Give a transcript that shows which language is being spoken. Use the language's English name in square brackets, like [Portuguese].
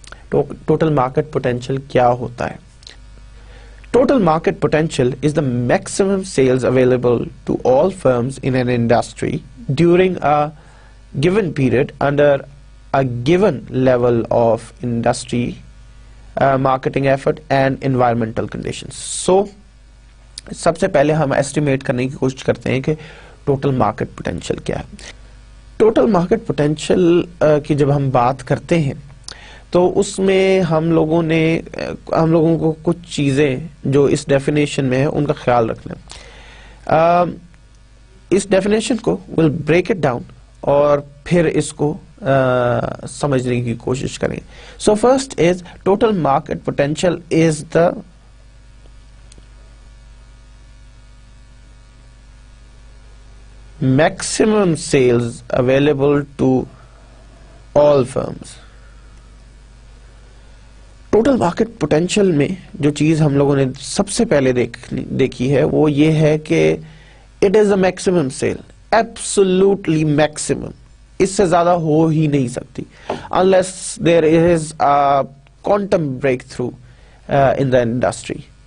[English] total market potential [Urdu] کیا ہوتا ہے؟ [English] Total market potential is the maximum sales available to all firms in an industry during a given period under a given level of industry marketing effort and environmental conditions. [Urdu] So سب سے پہلے ہم estimate کرنے کی کوشش کرتے ہیں کہ total market potential کیا ہے. ٹوٹل مارکیٹ پوٹینشیل کی جب ہم بات کرتے ہیں تو اس میں ہم لوگوں کو کچھ چیزیں جو اس ڈیفینیشن میں ہے ان کا خیال رکھنا ہے. اس ڈیفینیشن کو [English] will break it down [Urdu] اور پھر اس کو سمجھنے کی کوشش کریں. [English] So first is total market potential is the maximum sales available to all firms. [Urdu] Total market potential میں جو چیز ہم لوگوں نے سب سے پہلے دیکھی ہے وہ یہ ہے کہ [English] It is a maximum sale. absolutely maximum. [Urdu] اس سے زیادہ ہو ہی نہیں سکتی [English] unless there is a quantum breakthrough in the industry.